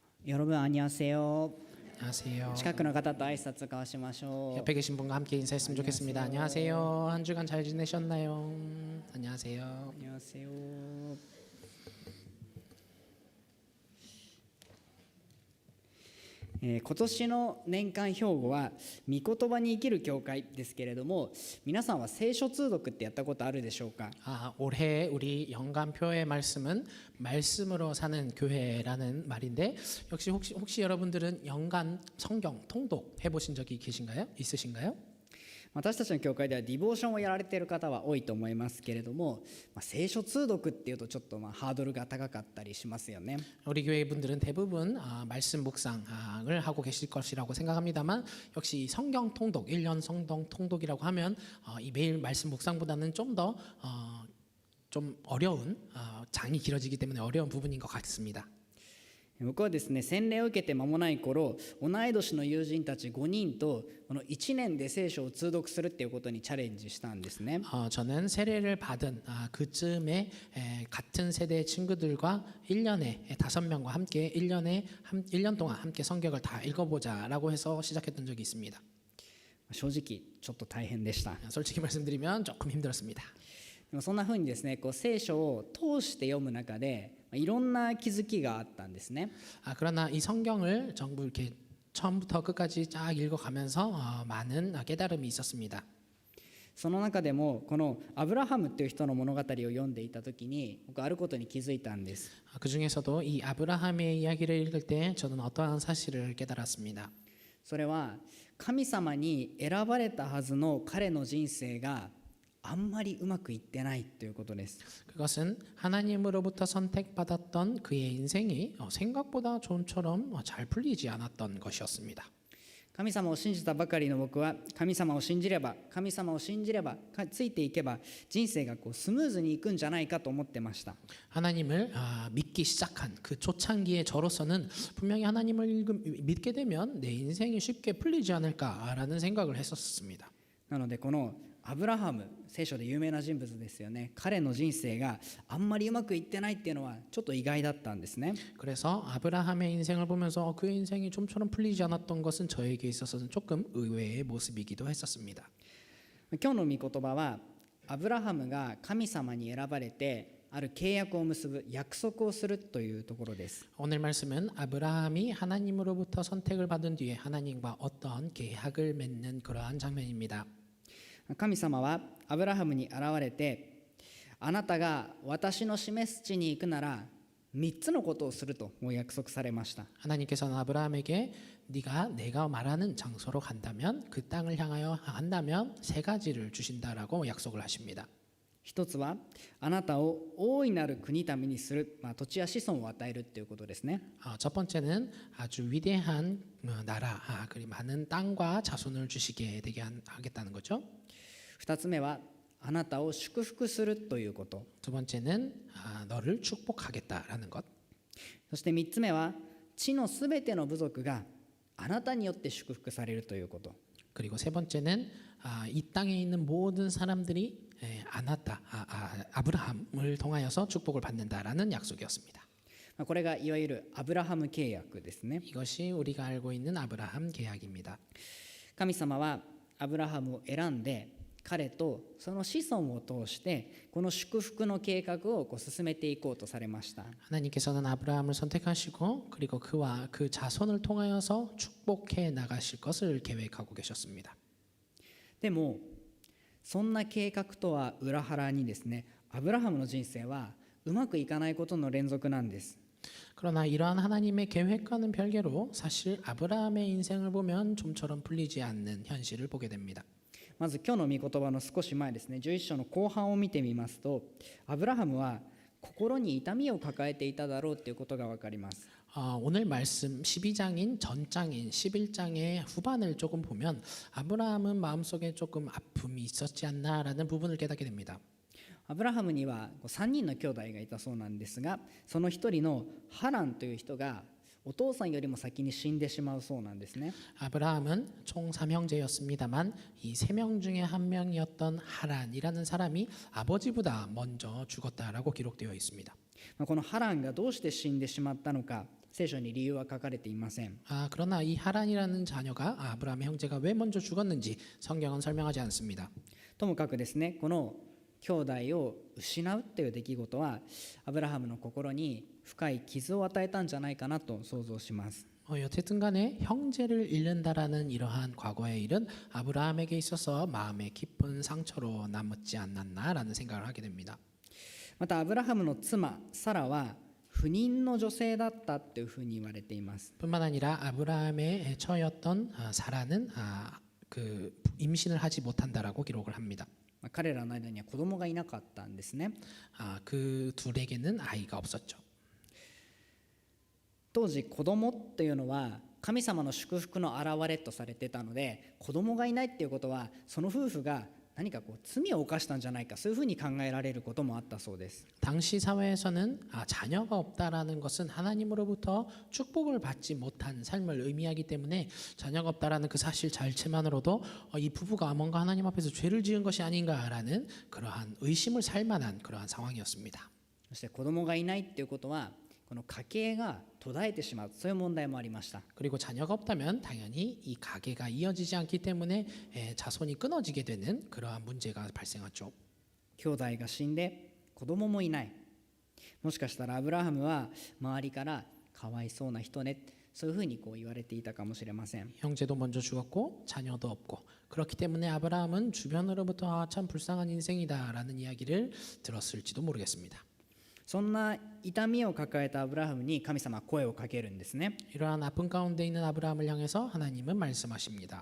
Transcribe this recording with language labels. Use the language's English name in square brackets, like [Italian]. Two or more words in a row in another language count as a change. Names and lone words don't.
[Korean] 여러분 안녕하세요. 안녕하세요. [Japanese] 近くの方と挨拶交わしましょ [Korean] 옆에 계신 분과 함께 인사했으면 좋겠습니다. 안녕하세요. 한 주간 잘 지내셨나요? 안녕하세요. 안녕하세요. [Japanese] 今年の年間標語は御言葉に生きる教会ですけれども、皆さんは聖書通読ってやったことあるでしょうか？ [Korean] 올해 우리 연간표의 말씀은 말씀으로 사는 교회라는 말인데 혹시 여러분들은 연간 성경 통독 해보신 적이 있으신가요? [Japanese] 私たちの教会ではディボーションをやられている方は多いと思いますけれども、聖書通読っていうとちょっとハードルが高かったりしますよね。 [Korean] 우리 교회 분들은 대부분 말씀 묵상을 하고 계실 것이라고 생각합니다만 역시 성경 통독, 1년 성경 통독이라고 하면 이 매일 말씀 묵상보다는 좀 어려운 장이 길어지기 때문에 어려운 부분인 것 같습니다. [Japanese] 僕はですね、洗礼を受けて間もない頃、同い年の友人たち5人とこの1年で聖書を通読するっていうことにチャレンジしたんですね。 [Korean] 저는 세례를 받은 그쯤에 같은 세대 친구들과 1년에 5명과 함께 1년 동안 함께 성경을 다 읽어보자라고 해서 시작했던 적이 있습니다. [Japanese] 正直ちょっと大変でした。 [Korean] 솔직히 말씀드리면 조금 힘들었습니다. [Japanese] でもそんな風にですね、聖書を通して読む中でいろんな気づきがあったんですね。 [Korean] 그러나 이 성경을 전부 이렇게 처음부터 끝까지 쫙 읽어가면서 많은 깨달음이 있었습니다. [Japanese] その中でもこのアブラハムっていう人の物語を読んでいた時に僕あることに気づいたんです。 [Korean] 그 중에서도 이 아브라함의 이야기를 읽을 때 저는 어떠한 사실을 깨달았습니다. [Japanese] それは神様に選ばれたはずの彼の人生があんまりうまくいってないということです。 [Korean] 그것은 하나님으로부터 선택받았던 그의 인생이 생각보다 좀처럼 잘 풀리지 않았던 것이었습니다. [Japanese] 神様を信じたばかりの僕は神様を信じればついていけば人生がスムーズにいくんじゃないかと思ってました。 [Korean] 하나님을 믿기 시작한 그 초창기의 저로서는 분명히 하나님을 믿게 되면 내 인생이 쉽게 풀리지 않을까라는 생각을 했었습니다. [Japanese] なのでこのアブラハム、聖書で有名な人物ですよね。彼の人生があんまりうまくいってないっていうのはちょっと意外だったんですね。 [Korean] 그래서 아브라함의 인생을 보면서 그의 인생이 좀처럼 풀리지 않았던 것은 저에게 있어서는 조금 의외의 모습이기도 했었습니다. [Japanese] 今日の御言葉はアブラハムが神様に選ばれてある契約を結ぶ約束をするというところです。 [Korean] 오늘 말씀은 아브라함이 하나님으로부터 선택을 받은 뒤에 하나님과 어떤 계약을 맺는 그러한 장면입니다. [Japanese] 神様はアブラハムに現れて、あなたが私の示す地に行くなら3つのことをすると約束されました。 [Korean] 하나님께서는 아브라함에게 내가 말하는 장소로 간다면 그 땅을 향하여 한다면 3가지를 주신다라고 약속을 하십니다. [Japanese] 一つはあなたを大いなる国民にする、土地や子孫を与えるということですね。 [Korean] 첫 번째는 아주 위대한 나라, 그리고 많은 땅과 자손을 주시게 되게 하겠다는 거죠. [Japanese] 二つ目はあなたを祝福するということ。 [Korean] 두 번째는 너를 축복하겠다라는 것. [Japanese] そして三つ目は地のすべての部族があなたによって祝福されるということ。 [Korean] 그리고 세 번째는 이 땅에 있는 모든 사람들이 아브라함을 통하여서 축복을 받는다라는 약속이었습니다. [Japanese] これがいわゆるアブラハム契約ですね。 [Korean] 이것이 우리가 알고 있는 아브라함 계약입니다. [Japanese] 神様はアブラハムを選んで彼とその子孫を通してこの祝福の計画を進めていこうとされました。 [Korean] 하나님께서는 아브라함을 선택하시고 그리고 그와 그 자손을 통하여서 축복해 나가실 것을 계획하고 계셨습니다. [Japanese] でもそんな計画とは裏腹にですね、アブラハムの人生はうまくいかないことの連続なんです。 [Korean] 그러나 이러한 하나님의 계획과는 별개로 사실 아브라함의 인생을 보면 좀처럼 풀리지 않는 현실을 보게 됩니다. [Japanese] まず今日の御言葉の少し前ですね、11章の後半を見てみますと、アブラハムは心に痛みを抱えていただろうということが分かります。 [Korean] 오늘 말씀 12장인 전장인 11장의 후반을 조금 보면 아브라함은 마음속에 조금 아픔이 있었지 않나라는 부분을 깨닫게 됩니다. [Japanese] アブラハムには3人の兄弟がいたそうなんですが、その一人のハランという人がお父さんよりも先に死んでしまうそうなんですね。 [Korean] 아브라함은 총 3형제였습니다만 이 3명 중에 한 명이었던 하란이라는 사람이 아버지보다 먼저 죽었다라고 기록되어 있습니다. [Japanese] このハランがどうして死んでしまったのか、 聖書に理由は書かれていません。 [Korean] 그러나 이 하란이라는 자녀가 아브라함의 형제가 왜 먼저 죽었는지 성경은 설명하지 않습니다. [Japanese] ともかくですね、この兄弟を失うという出来事はアブラハムの心に深い傷を与えたんじゃないかなと想像します。 [Korean] 여쨌든 간에 형제를 잃는다라는 이러한 과거의 일은 아브라함에게 있어서 마음에 깊은 상처로 남지 않았나라는 생각을 하게 됩니다. [Japanese] またアブラハムの妻サラは不妊の女性だったというふうに言われています。 [Korean] 뿐만 아니라 아브라함의 처였던 사라는 그 임신을 하지 못한다라고 기록을 합니다. [Japanese] 彼らの間には子供がいなかったんですね。 [Korean] 그 둘에게는 아이가 없었죠. [Japanese] 当時子供というのは神様の祝福の表れとされていたので、子供がいないっていうことはその夫婦が何か罪を犯したんじゃないか、そういうふうに考えられることもあったそうです。 [Korean] 당시 사회에서는 자녀가 없다라는 것은 하나님으로부터 축복을 받지 못한 삶을 의미하기 때문에 자녀가 없다라는 그 사실 자체만으로도 이 부부가 뭔가 하나님 앞에서 죄를 지은 것이 아닌가라는 그러한 의심을 살 만한 그러한 상황이었습니다. [Japanese] そして子供がいないっていうことはこの家計が途絶えてしまう、そういう問題もありました。 [Korean] 그리고 자녀가 없다면 당연히 이 가계가 이어지지 않기 때문에 자손이 끊어지게 되는 그러한 문제가 발생하죠. [Japanese] 兄弟が死んで子供もいない。もしかしたらアブラハムは周りからかわいそうな人ね、そういうふうに言われていたかもしれません。 [Korean] 형제도 먼저 죽었고 자녀도 없고 그렇기 때문에 아브라함은 주변으로부터 참 불쌍한 인생이다라는 이야기를 들었을지도 모르겠습니다. [Japanese] そんな痛みを抱えたアブラハムに神様は声をかけるんですね。 [Korean] 이러한 아픔 가운데 있는 아브라함을 향해서 하나님은 말씀하십니다.